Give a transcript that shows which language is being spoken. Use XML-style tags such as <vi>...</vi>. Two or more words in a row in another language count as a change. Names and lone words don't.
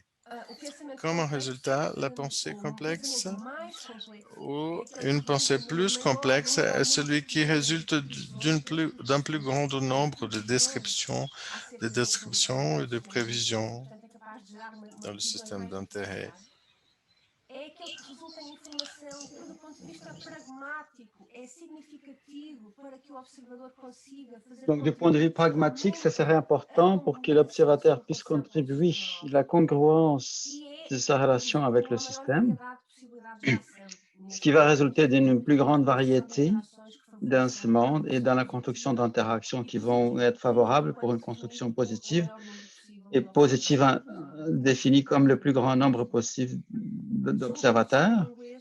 <fr>Comme un résultat, la pensée complexe ou une pensée plus complexe est celui qui résulte d'un plus grand nombre de descriptions et de prévisions dans le système d'intérêt.</fr> <pt>É aquele que resulta em informação que, do ponto de vista pragmático, é significativo para que o observador consiga fazer</pt> <fr>Donc, du point de vue pragmatique, ça serait important pour que l'observateur puisse contribuer à la congruence de sa relation avec le système, ce qui va résulter d'une plus grande variété dans ce monde et dans la construction d'interactions qui vont être favorables pour une construction positive et positive définie comme le plus grand nombre possible d'observateurs.</fr>